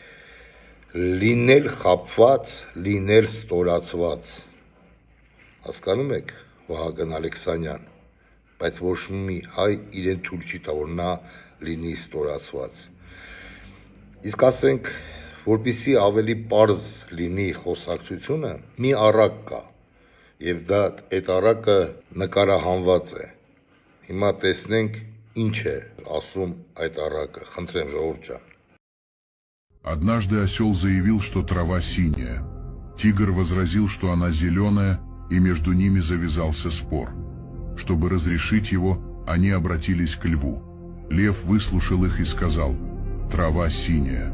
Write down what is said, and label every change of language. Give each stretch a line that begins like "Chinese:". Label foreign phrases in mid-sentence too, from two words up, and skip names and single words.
Armenian: լինել խաբված, լինել ստորացված, հասկանում եք Վահագն Ալեքսանյան, բայց ոչ մի հայ իրեն թույլ չի տա, որ նա լինի ստորացված, իսկ ասենք, որպեսզի ավելի պարզ լինի խոսակցությունը, մի առակ կա, եւ դա այդ առակը նկարահանված է, հիմա տեսնենք ինչ է ասում այդ առակը, խնդրեմ ժողովուրդ ջան.
Russian: Однажды осел заявил, что трава синяя. Тигр возразил, что она зеленая, и между ними завязался спор. Чтобы разрешить его, они обратились к льву. Лев выслушал их и сказал: «Трава синяя».